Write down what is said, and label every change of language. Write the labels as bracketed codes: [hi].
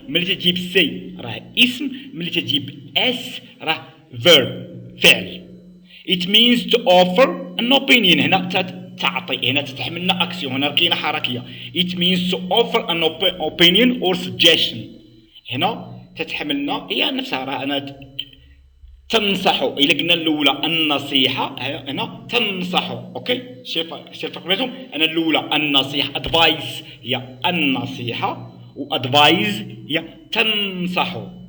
[ar] ملي تجي بسي راه اسم ملي تجي باس راه verb فعل. [en] it means to offer an opinion. [ar] هنا تعطي هنا تتحملنا اكسيون هنا كاينه حركيه. [en] it means to offer an opinion or suggestion. [ar] هنا تتحملنا هي نفسها راه انا تنصحوا. إلا قلنا الأولى النصيحة هنا تنصحوا. أوكي شوف الفرق بينهم. أنا الأولى النصيحة advice هي النصيحة و advise هي تنصحوا.